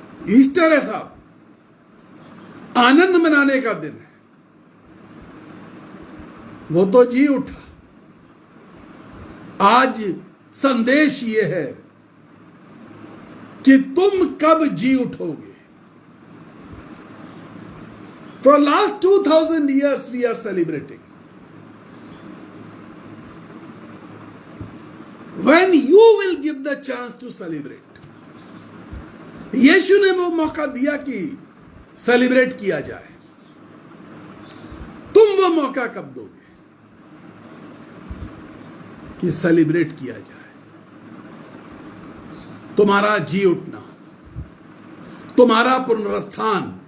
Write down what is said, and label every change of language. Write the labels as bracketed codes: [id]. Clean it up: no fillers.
[hi] Easter है साहब, आनंद मनाने का दिन है। वो तो जी उठा। आज संदेश ये है कि तुम कब जी उठोगे। [en] For last 2000 years we are celebrating. When you will give the chance to celebrate. [hi] यीशु ने वो मौका दिया कि सेलिब्रेट किया जाए। तुम वो मौका कब दोगे कि सेलिब्रेट किया जाए? तुम्हारा जी उठना, तुम्हारा पुनरुत्थान।